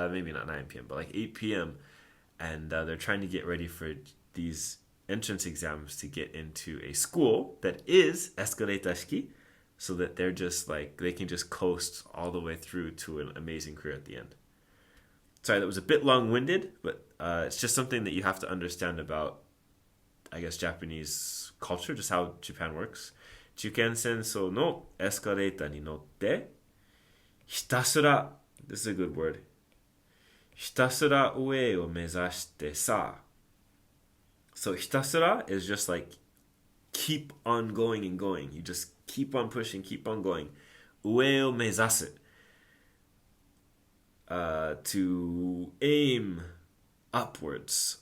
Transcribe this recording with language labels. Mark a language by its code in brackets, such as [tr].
[en] Maybe not 9 p.m., but like 8 p.m. And they're trying to get ready for these entrance exams to get into a school that is escalator shiki, so that they're just like they can just coast all the way through to an amazing career at the end. Sorry, that was a bit long-winded, but it's just something that you have to understand about, I guess, Japanese culture, just how Japan works. [ja] 受験戦争のエスカレーターに乗ってひたすら [en] This is a good word ひたすら [ja] 上を目指してさ [en] So ひたすら is just like keep on going and going. You just keep on pushing, keep on going. [ja] 上を目指す [en] to aim upwards.